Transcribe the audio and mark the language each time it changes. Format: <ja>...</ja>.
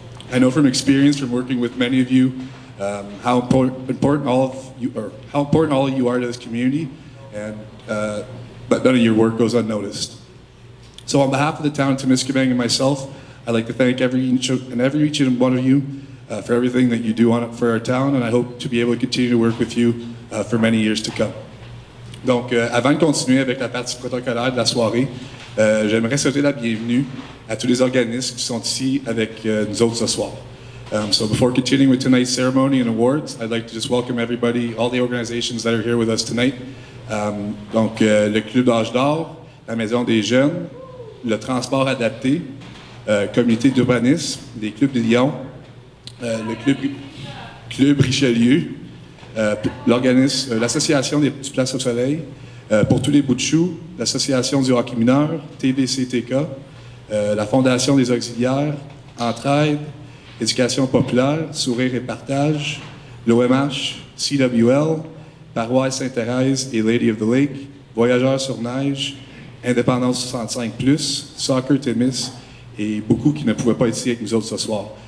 <en>I know from experience from working with many of you how important all of you are to this community, and but none of your work goes unnoticed. So on behalf of the town of Temiskaming and myself, I'd like to thank each and one of you for everything that you do for our town, and I hope to be able to continue to work with you for many years to come.</en> <fr>Donc, avant de continuer avec la partie protocolaire de la soirée, j'aimerais souhaiter la bienvenue à tous les organismes qui sont ici avec nous autres ce soir.</fr> <en>So before continuing with tonight's ceremony and awards, I'd like to just welcome everybody, all the organizations that are here with us tonight.</en> <fr>Donc, le Club d'Âge d'Or, la Maison des Jeunes, le Transport adapté, Communauté d'urbanisme, les Clubs de Lyon, le Club Richelieu, l'Association des Petites Places au Soleil, pour tous les bouts de choux, l'Association du hockey mineur, TVCTK, la Fondation des auxiliaires, Entraide, Éducation populaire, Sourire et partage, l'OMH, CWL, Paroisse Sainte-Thérèse et Lady of the Lake, Voyageurs sur neige, Indépendance 65+, Soccer Témis et beaucoup qui ne pouvaient pas être ici avec nous autres ce soir.</fr>